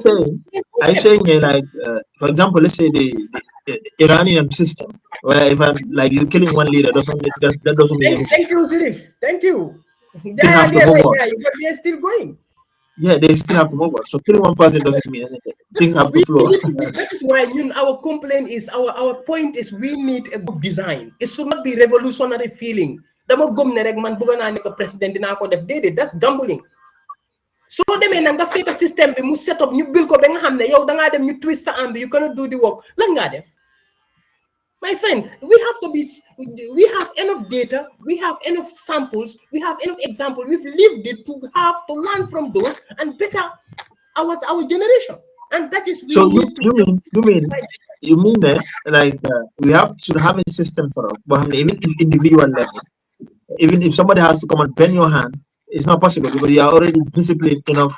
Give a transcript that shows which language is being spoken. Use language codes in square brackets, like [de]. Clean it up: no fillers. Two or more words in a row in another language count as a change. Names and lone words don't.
[en] Are you saying like for example, let's say the Iranian system where if like you're killing one leader that doesn't mean anything. Thank you, Sirif. Thank you. They're still going. Yeah, they still have to move on. So killing one person doesn't mean anything. Things have to flow. That is why our complaint is our point is we need a good design. It should not be revolutionary feeling. [wo] Dama gom ne rek man bëgg naa nekk président dinaa ko def déedéet [en] that's gambling. [wo] So demee na nga fekk système bi mu [en] set up [wo] ñu bil ko ba nga xam ne yow da ngaa dem ñu twist sa am bi [en] you cannot do the work [wo] lan ngaa def. [en] My friend, we have enough data, we have enough samples, we have enough examples. We've lived it to have to learn from those and better our generation. And that is so you mean that like we should have a system for us, but even if individual level, even if somebody has to come and bend your hand, it's not possible because you are already disciplined enough.